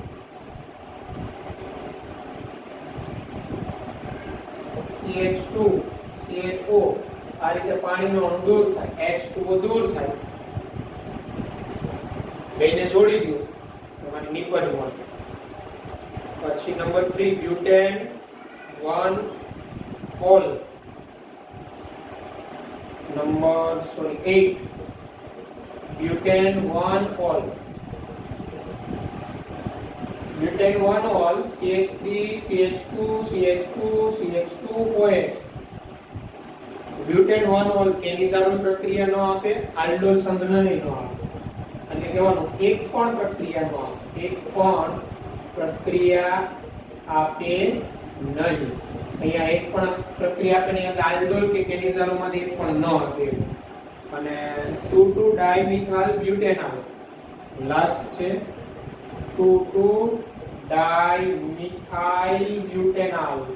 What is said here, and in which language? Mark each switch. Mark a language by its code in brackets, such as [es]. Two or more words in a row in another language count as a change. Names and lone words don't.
[en] CH2 CHO [gu] આ રીતે પાણીનો અણુ દૂર થાય H2O દૂર થાય બેને જોડી દો તમારી નિપજ મળે પછી નંબર 3 [en] butane 1 ol નંબર 8 butane 1 ol butane 1 ol CH3 CH2 CH2 CH2OH butane 1 [gu] ol કેની સારું પ્રક્રિયા ન આપે આલ્ડોલ સંઘનન ન આપે અને કહેવાનું એક પણ પ્રક્રિયા ન આપે એક પણ પ્રક્રિયા આપે નહીં અહીંયા એક પણ પ્રક્રિયા આપે નહીં એટલે આલ્ડોલ કે કેનિઝારોમાંથી એક પણ ન આપે અને 2,2 [en] dimethyl butanol [gu] લાસ્ટ છે 2,2 [en] dimethyl butanol